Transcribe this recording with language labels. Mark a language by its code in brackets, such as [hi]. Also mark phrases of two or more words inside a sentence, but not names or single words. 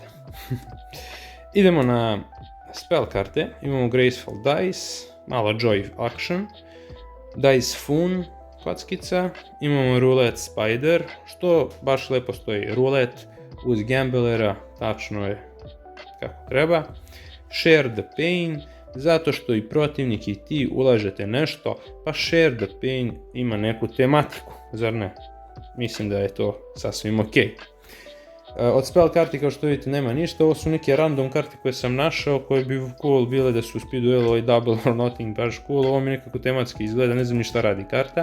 [sr] Idemo na spell karte, imamo Graceful Dice, malo Joy Action, Dice Foon, kockica, imamo Roulette Spider, što baš lepo stoji, roulette uz gamblera, tačno je kako treba. Share the pain, zato što i protivnik i ti ulažete nešto, pa share the pain ima neku tematiku, zar ne? Mislim da je to sasvim ok. Od spell karti kao što vidite nema ništa, ovo su neke random karte koje sam našao, koje bi cool bile da su u Speed Duelu i Double or Nothing baš cool, ovo mi nekako tematski izgleda, ne znam ni šta radi karta.